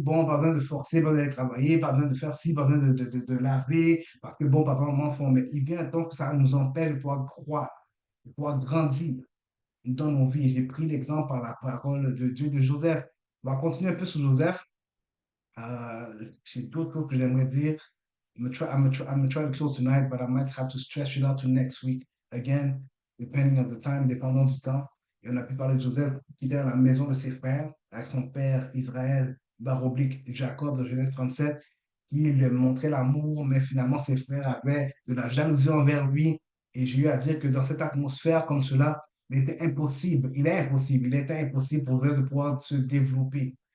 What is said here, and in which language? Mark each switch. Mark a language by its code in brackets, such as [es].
[fr] Bon, pas besoin de forcer, pas besoin de travailler, pas besoin de faire ci, pas besoin de laver, parce que bon, papa, maman font. Mais il vient un temps que ça nous empêche de pouvoir croire, de pouvoir grandir dans nos vies. J'ai pris l'exemple par la parole de Dieu de Joseph. On va continuer un peu sur Joseph. J'ai d'autres choses que j'aimerais dire. [en] I'm gonna try to close tonight, but I might have to stretch it out to next week again, depending on the time, [fr] dépendant du temps. Et on a pu parler de Joseph qui était à la maison de ses frères avec son père Israël, barre oblique Jacob de Genèse 37, qui lui montrait l'amour, mais finalement ses frères avaient de la jalousie envers lui. Et j'ai eu à dire que dans cette atmosphère comme cela, il était impossible pour eux de pouvoir se développer.